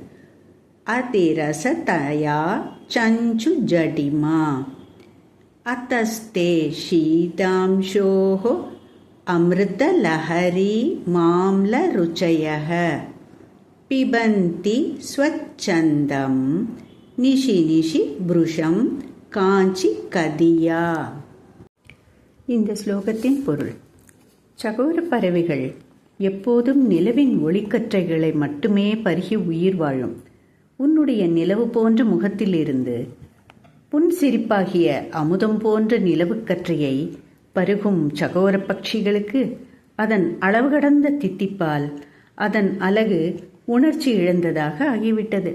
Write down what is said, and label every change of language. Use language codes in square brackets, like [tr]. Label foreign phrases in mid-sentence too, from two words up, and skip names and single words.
[sa] अतिरसतया चञ्चुजटिमा अतस्ते शीतांशोः अमृतलहरी माम्लरुचयः पिबन्ति स्वच्छन्दं निशि निशि भृशं काञ्चिकदिया. [ta] இந்த ஸ்லோகத்தின் பொருள்: சகோர பறவைகள் எப்போதும் நிலவின் ஒளிக்கற்றைகளை மட்டுமே பருகி உயிர் வாழும். உன்னுடைய நிலவு போன்ற முகத்திலிருந்து புன்சிரிப்பாகிய அமுதம் போன்ற நிலவுக்கற்றையை பருகும் சகோர பட்சிகளுக்கு அதன் அளவு கடந்த தித்திப்பால் அதன் அழகு உணர்ச்சி இழந்ததாக ஆகிவிட்டது.